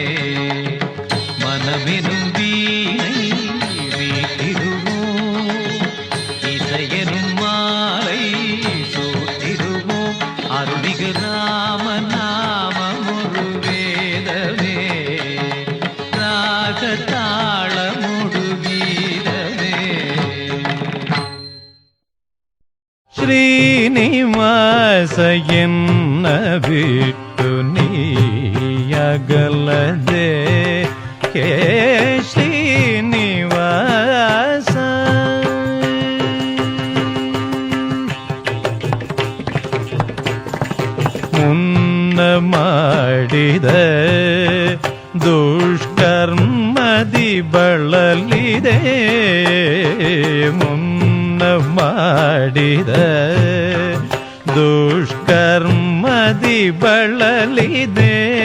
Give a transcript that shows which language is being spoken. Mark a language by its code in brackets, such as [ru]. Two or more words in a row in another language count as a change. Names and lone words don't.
[ta] மனமெனும் வீணை வீட்டிடுவோம் இசையெனும் மாலை சூட்டிடுவோம் அருள்மிகு ராம நாமம் ஒரு வேதமே ராக தாளமுடு கீதமே [kn] ಶ್ರೀನಿವಾಸ ಎನ್ನ ಬಿಟ್ಟು ನೀಯಗಲದೆ ಹೇ ಶ್ರೀನಿವಾಸ ಮುನ್ನ ಮಾಡಿದ ದುಷ್ಕರ್ಮದಿ ಬಳಲಿದೆ ಮುನ್ನ ಮಾಡಿದ ದುಷ್ಕರ್ಮದಿ ಬಳಲಿದೆ